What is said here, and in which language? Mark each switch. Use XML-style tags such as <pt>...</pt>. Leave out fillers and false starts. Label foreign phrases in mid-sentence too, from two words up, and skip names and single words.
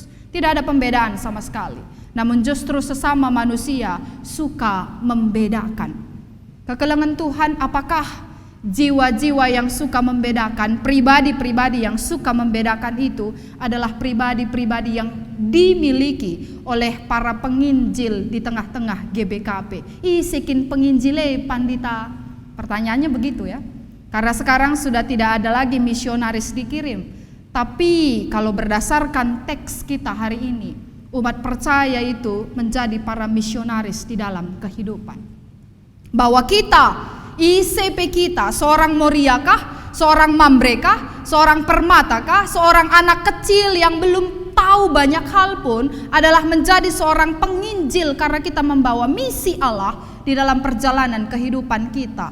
<id>Tidak ada pembedaan sama sekali. Namun justru sesama manusia suka membedakan.</id> <btx>Kekelengan Tuhan,</btx> <id>apakah jiwa-jiwa yang suka membedakan, pribadi-pribadi yang suka membedakan itu adalah pribadi-pribadi yang dimiliki oleh para penginjil di tengah-tengah GBKP.</id> <btx>Isikin penginjile pandita.</btx> <id>Pertanyaannya begitu ya. Karena sekarang sudah tidak ada lagi misionaris dikirim. Tapi kalau berdasarkan teks kita hari ini, umat percaya itu menjadi para misionaris di dalam kehidupan. Bahwa kita, ICP kita, seorang Moriakah, seorang Mambrekah, seorang Permatakah, seorang anak kecil yang belum tahu tahu banyak hal pun adalah menjadi seorang penginjil karena kita membawa misi Allah di dalam perjalanan kehidupan kita.</id>